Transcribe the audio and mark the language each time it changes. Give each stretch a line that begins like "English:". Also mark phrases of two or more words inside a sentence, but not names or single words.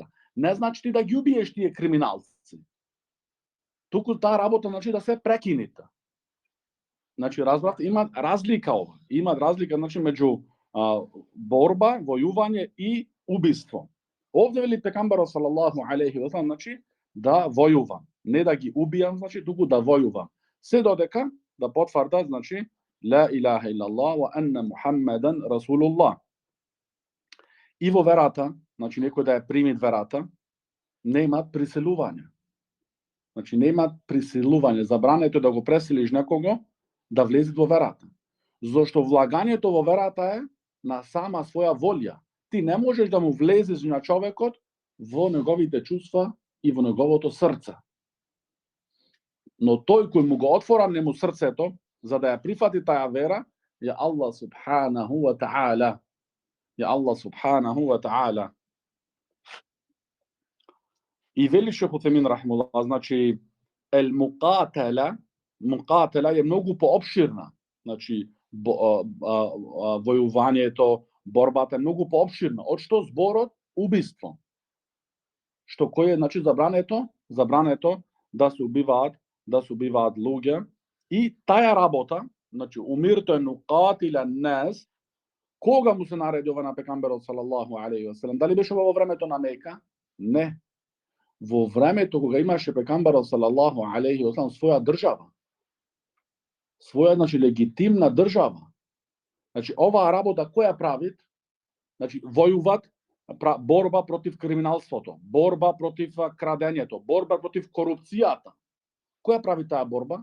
Macedonian: Не значи ти да ги убиеш тие криминалци. Туку таа работа да се прекинита. Значи, разбравте, има разлика ова. Има разлика, значи, меѓу борба, војување и убиство. Овде вели пекамберот
Arabic: صلى الله عليه وسلم,
Macedonian: значи, да војувам, не да ги убијам, значи, туку да војувам. Се додека да потврдат, значи,
Arabic: لا إله إلا الله وأن محمدا رسول الله.
Macedonian: И во верата, значи некој да ја прими верата, нема приселување. Значи нема приселување, забрането да го преселиш некого да влезе во верата. Зошто влагањето во верата е на сама своја волја. Ти не можеш да му влезеш на човекот во неговите чувства и во неговото срце. Но тој кој му го отвора нему срцето за да ја прифати таа вера, е Аллах
Arabic: سبحانه وتعالى.
Macedonian: Е Аллах
Arabic: سبحانه وتعالى.
Macedonian: И вели Шейх Утемин рахимуллах, значи
Arabic: المقاتلة
Macedonian: е многу поопширна. Значи војувањето, борбата е многу поопширна. Од што зборот убиство. Што кој е, значи, забрането да се убиваат луѓе. И таа работа, значи
Arabic: أمرت أن أقاتل الناس,
Macedonian: кога му се нареди ова на пекамберот
Arabic: صلى الله عليه وسلم?
Macedonian: Дали беше во времето на Мека? Не. Во времето кога имаше пекамберот
Arabic: صلى الله عليه وسلم
Macedonian: своја држава. Своја, значи, легитимна држава. Значи, оваа работа која правит? Значи, војуват, борба против криминалството, борба против крадењето, борба против корупцијата. Која прави таа борба?